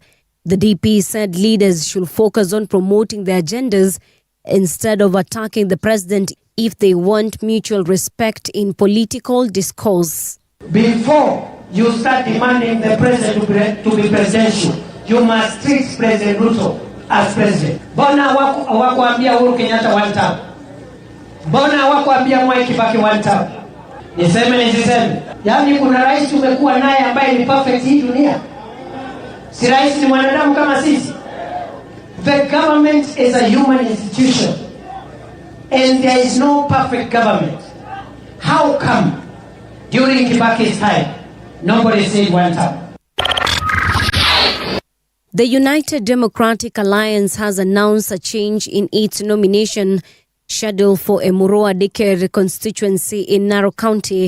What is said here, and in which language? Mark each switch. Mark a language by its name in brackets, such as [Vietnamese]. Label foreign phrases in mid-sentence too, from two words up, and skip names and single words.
[English] The DP said leaders should focus on promoting their agendas instead of attacking the president if they want mutual respect in political discourse. Before you start demanding the president to be presidential, you must treat President Ruto as president. [Swahili] Bona hawakuambia Uhuru Kenyatta [English] one term? [Swahili] Bona hawakuambia Mwai Kibaki [English] one term? [Swahili] Niseme nisiseme? Yaani kuna rais tumekuwa naye ambaye ni perfect hii dunia? Si rais ni mwanadamu kama sisi? [English] The government is a human institution, and there is no perfect government. How come during Kibaki's time nobody said one term? The United Democratic Alliance has announced a change in its nomination schedule for Emurua Dikir constituency in Narok County.